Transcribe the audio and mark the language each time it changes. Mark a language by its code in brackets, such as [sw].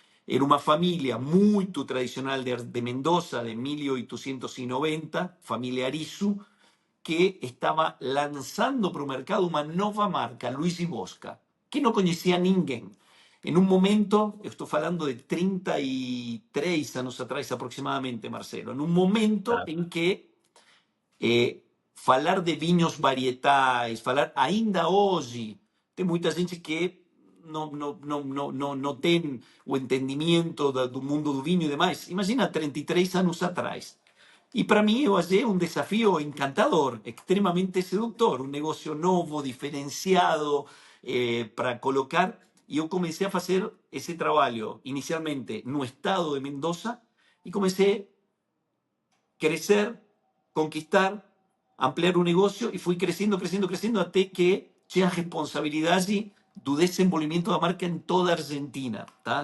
[es] Era una familia muy tradicional de Mendoza, de 1890, familia Arisu, que estaba lanzando para el mercado una nueva marca, Luigi Bosca, que no conocía ninguém. En un momento, estoy hablando de 33 años atrás aproximadamente, Marcelo, en un momento [pt] Tá. en que falar de vinhos varietais, falar ainda hoje, tem muita gente que não tem o entendimento do mundo do vinho e demais. Imagina 33 anos atrás. [es] Y para mí yo hallé un desafío encantador, extremadamente seductor, un negocio nuevo, diferenciado para colocar. Y yo comencé a hacer ese trabajo inicialmente en un estado de Mendoza y comencé a crecer, conquistar, ampliar un negocio y fui creciendo, creciendo, creciendo hasta que tenía responsabilidad allí [pt] do desenvolvimiento [es] de la marca en toda Argentina, ¿tá?